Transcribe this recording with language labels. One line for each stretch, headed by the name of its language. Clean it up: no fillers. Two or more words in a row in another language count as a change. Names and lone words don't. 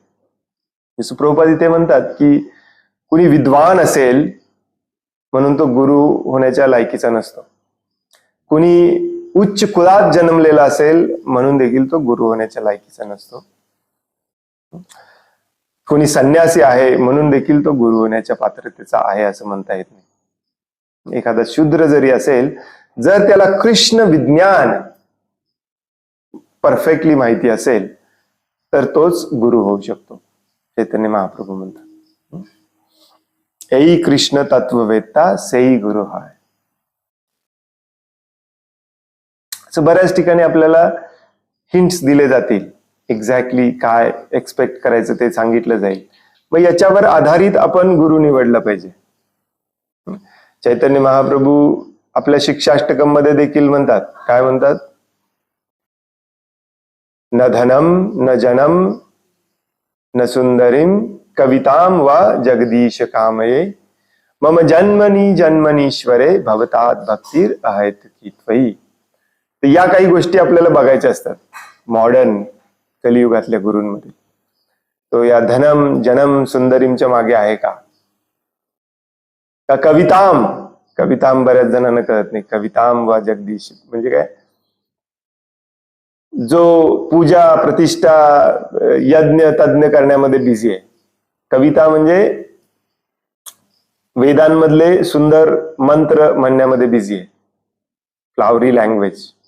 Marathi: जसं प्रभुपाद इथे म्हणतात की कुणी विद्वान असेल म्हणून तो गुरु होण्याच्या लायकीचा नसतो, कुणी उच्च कुलात जन्मलेला असेल म्हणून देखील तो गुरु होण्याच्या लायकीचा नसतो, कोणी संन्यासी आहे म्हणून देखील तो गुरु होण्याच्या पात्रतेचा आहे असं म्हणता येत नाही. एखादा शूद्र जरी असेल, जर त्याला कृष्ण विज्ञान परफेक्टली माहिती असेल तर तोच गुरु होऊ शकतो. चैतन्य महाप्रभू म्हणतात,
Bangla: ঐ কৃষ্ণ তত্ত্ববেত্তা সেই গুরু হয়.
Marathi: बऱ्याच ठिकाणी आपल्याला हिंट्स दिले जातील, एक्झॅक्टली काय एक्सपेक्ट करायचं ते सांगितलं जाईल. मग याच्यावर आधारित आपण गुरु निवडला पाहिजे. चैतन्य महाप्रभू आपल्या शिक्षाष्टकम मध्ये देखील म्हणतात, काय म्हणतात,
Sanskrit: न धनम न जनम न सुंदरीम कविताम वा जगदीश कामये मम जन्मनी जन्मनीश्वरे भवतात भक्तीर आहेत की त्वयी.
Marathi: तर या काही गोष्टी आपल्याला बघायच्या असतात मॉडर्न कलियुगातल्या गुरूंमध्ये. तो या धनम जनम सुंदरीमच्या मागे आहे का कविताम बऱ्याच जणांना कळत नाही.
Sanskrit: कविताम वा जगदीश
Marathi: म्हणजे काय, जो पूजा प्रतिष्ठा यज्ञ तज्ञ करण्यामध्ये बिझी आहे. कविता म्हणजे वेदांमधले सुंदर मंत्र म्हणण्यामध्ये बिझी आहे,
English: flowery language.